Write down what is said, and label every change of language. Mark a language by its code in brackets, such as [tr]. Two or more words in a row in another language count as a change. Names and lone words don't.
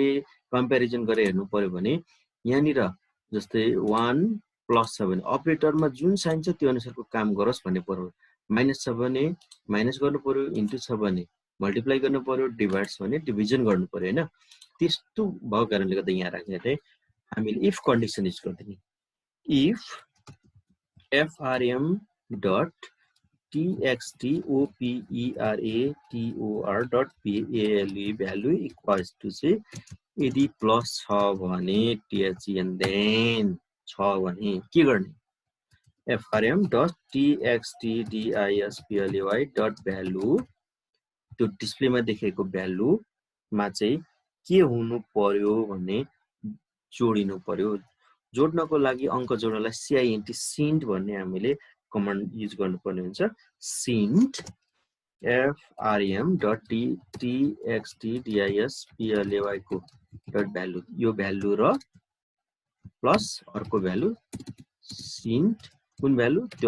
[ne] कम्प्यारिजन गरेर हेर्नु पर्यो भने यहाँनिर जस्तै 1 प्लस छ भने अपरेटरमा जुन साइन छ त्यो अनुसारको काम गरोस् भन्ने पर्यो माइनस छ भने माइनस गर्नु पर्यो इन्टु छ भने मल्टिप्लाई गर्नु पर्यो डिभाइड छ भने डिभिजन गर्नु पर्यो हैन त्यस्तो भएको कारणले गर्दा यहाँ राख्ने चाहिँ हामीले [en] if condition use [ne] गर्दिने [en] if frm dot txt operator dot value value equals to say [ne] यदि प्लस छ भने [en] tn [ne] then छ भने के गर्ने [en] frm dot txt display dot value [ne] त्यो डिस्प्लेमा देखेको भ्यालु मा चाहिँ के हुनु पर्यो भने जोडिनु पर्यो जोड्नको लागि अंक जोड्नलाई cint सिन्ट भन्ने हामीले [en] command use [ne] गर्नुपर्ने हुन्छ सिन्ट frm.txt को [en] dot value [ne] यो भ्यालु र प्लस अर्को भ्यालु सिन्ट कुन भ्यालु त्यो